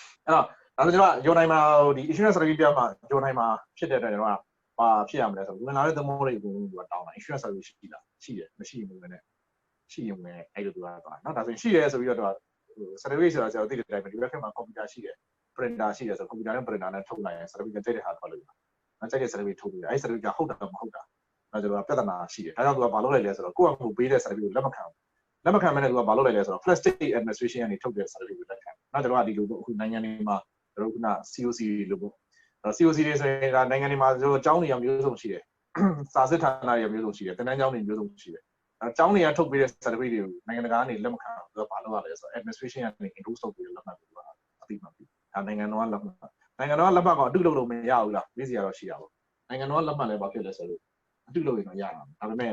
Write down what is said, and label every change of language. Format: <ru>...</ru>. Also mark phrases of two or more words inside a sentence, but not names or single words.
<my>အဲ့တော့ကျွန်တော်ဂျိုနိုင်မှာဒီ</my> <en>insurance service</en> <my>ပြမှာဂျိုနိုင်မှာဖြစ်တဲ့အတွက်ကျွန်တော်ကဘာဖြစ်ရမလဲဆိုဝင်လာတဲ့သမောတွေအကုန်လုံးကတောင်းတာ insurance service ရှိလားရှိတယ်မရှိဘူးလည်းရှိရင်လည်းအဲ့လိုသူကသွားနော်ဒါဆိုရင်ရှိတယ်ဆိုပြီးတော့ service ဆိုတာကျွန်တော်သိတဲ့အတိုင်းပဲဒီဘက်မှာ computer ရှိတယ် printer ရှိတယ်ဆို computer နဲ့ printer နဲ့ထုတ်လိုက်ရင် service ကြိုက်တဲ့ဟာခေါ်လို့နော်ကြိုက်တဲ့ service ထုတ်ပြီးအဲ့ service ကဟုတ်တာမဟုတ်တာအဲ့ကျွန်တော်ပြဿနာရှိတယ် ဒါကြောင့်သူကဘာလုပ်လိုက်လဲဆိုတော့ကိုယ့်အမှုပေးတဲ့ service ကိုလက်မခံမဲ့နဲ့သူကဘာလုပ်လိုက်လဲဆိုတော့</my> <en>flat state administration</en> <my>ကနေထုတ်တဲ့ service ကိုလက်ခံနော်ကျွန်တော်ကဒီလိုအခု နိုင်ငံတွေမှာကျွန်တော်ခုန COC လို့ပေါ့COC တွေဆိုရင်ဒါနိုင်ငံတွေမှာကျွန်တော်အကြောင်းတွေမျိုးစုံရှိတယ်စာစစ်ဌာနတွေမျိုးစုံရှိတယ်တင်တန်းကျောင်းတွေမျိုးစုံရှိတယ်အကြောင်းတွေကထုတ်ပေးတဲ့ certificate တွေကိုနိုင်ငံတကာကနေလက်မခံဘူးသူကဘာလုပ်ရလဲဆိုတော့ administration ကနေ endorse လုပ်ပြီးလက်မှတ်ပေးတာအသိမှတ်ပြီးဒါနိုင်ငံတော်ကလက်မှတ်ကအတုလုပ်လို့မရဘူးလားမေးစရာတော့ရှိတာပေါ့နိုင်ငံတော်ကလက်မှတ်လည်းဘာဖြစ်လဲဆိုလို့အတုလုပ်ရင်တော့ရတာဒါပေမဲ့</my>